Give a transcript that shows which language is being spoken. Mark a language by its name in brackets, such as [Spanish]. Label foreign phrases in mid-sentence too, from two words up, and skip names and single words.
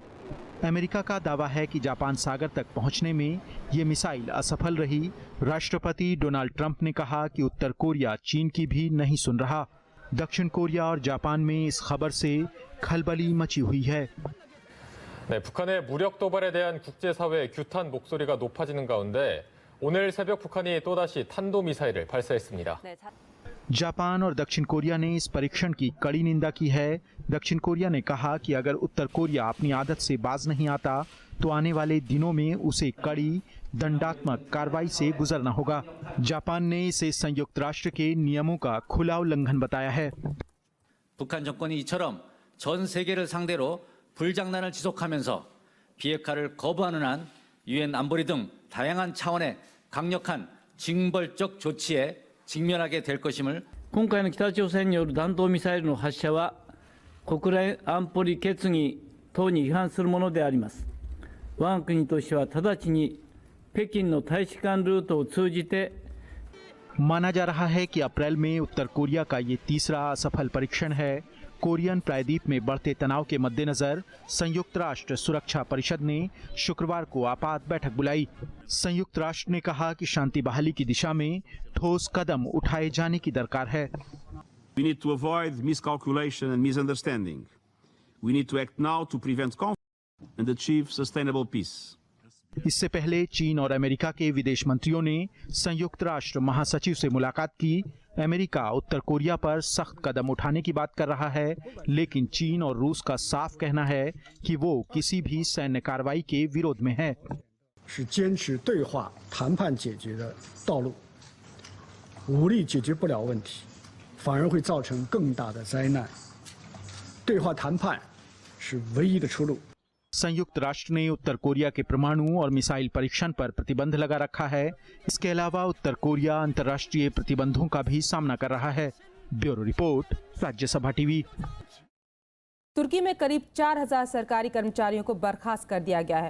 [Hindi] अमेरिका का दावा है कि जापान सागर तक पहुंचने में ये मिसाइल असफल रही। राष्ट्रपति डोनाल्ड ट्रंप ने कहा कि उत्तर कोरिया चीन की भी नहीं सुन रहा। दक्षिण कोरिया और जापान में इस खबर से खलबली मची हुई है। [Korean] 네, 북한의 무력 도발에 대한 국제사회의 규탄 목소리가 높아지는 가운데 오늘 새벽 북한이 또다시 탄도미사일을 발사했습니다. [Hindi] जापान और दक्षिण कोरिया ने इस परीक्षण की कड़ी निंदा की है। दक्षिण कोरिया ने कहा कि अगर उत्तर कोरिया अपनी आदत से बाज नहीं आता तो आने वाले दिनों में उसे कड़ी दंडात्मक कार्रवाई से गुजरना होगा। जापान ने इसे संयुक्त राष्ट्र के नियमों का खुला उल्लंघन बताया है। [Korean] 북한 정권이 이처럼 전 세계를 상대로 불장난을 지속하면서 비핵화를 거부하는 한 유엔 안보리 등 다양한 차원의 강력한 징벌적 조치에 직면하게 될 것임을 [Japanese] 今回の北朝鮮による弾道ミサイルの発射は国連安保理決議等に違反するものであります。我が国としては直ちに北京の大使館ルートを通じて [Hindi] माना जा रहा है कि अप्रैल में उत्तर कोरिया का ये तीसरा असफल परीक्षण है। कोरियन प्रायद्वीप में बढ़ते तनाव के मद्देनजर संयुक्त राष्ट्र सुरक्षा परिषद ने शुक्रवार को आपात बैठक बुलाई। संयुक्त राष्ट्र ने कहा कि शांति बहाली की दिशा में ठोस कदम उठाए जाने की दरकार है। [English] We need to avoid miscalculation and misunderstanding. We need to act now to prevent conflict and achieve sustainable peace. [Hindi] इससे पहले चीन और अमेरिका के विदेश मंत्रियों ने संयुक्त राष्ट्र महासचिव से मुलाकात की। अमेरिका उत्तर कोरिया पर सख्त कदम उठाने की बात कर रहा है, लेकिन चीन और रूस का साफ कहना है कि वो किसी भी सैन्य कार्रवाई के विरोध में है। [Chinese] 是坚持对话谈判解决的道路，武力解决不了问题，反而会造成更大的灾难。对话谈判是唯一的出路。 [Hindi] संयुक्त राष्ट्र ने उत्तर कोरिया के परमाणु और मिसाइल परीक्षण पर प्रतिबंध लगा रखा है। इसके अलावा उत्तर कोरिया अंतर्राष्ट्रीय प्रतिबंधों का भी सामना कर रहा है। ब्यूरो रिपोर्ट, राज्यसभा टीवी। तुर्की में करीब 4000 सरकारी कर्मचारियों को बर्खास्त कर दिया गया है।